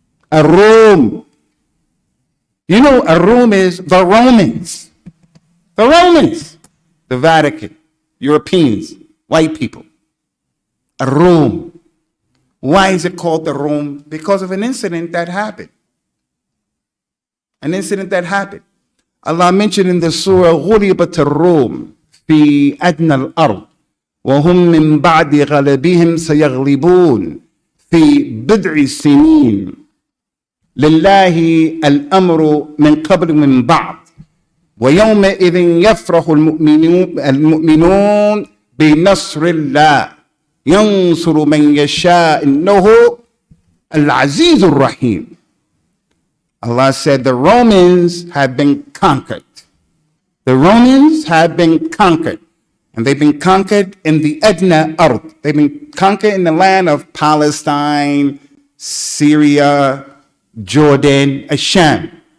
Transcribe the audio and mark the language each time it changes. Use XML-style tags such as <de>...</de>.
<en>Ar-Rum. You know, Ar-Rum is the Romans. The Romans. The Vatican. Europeans. White people. Ar-Rum. Why is it called the Rum? Because of an incident that happened. An incident that happened. Allah mentioned in the surah,</en> <ar>غُلِبَتِ الرُّومِ فِي أَدْنَى الْأَرْضِ وَهُمْ مِنْ بَعْدِ غَلَبِهِمْ سَيَغْلِبُونَ فِي بِضْعِ سِنِينَ لله الأمر من قبل من بعد ويومئذ يفرح المؤمنون بنصر الله ينصر من يشاء إنه العزيز الرحيم.</ar> <en>Allah said the Romans have been conquered. The Romans have been conquered. And they've been conquered in the Adna Ard. They've been conquered in the land of Palestine, Syria, Jordan, Asham.</en>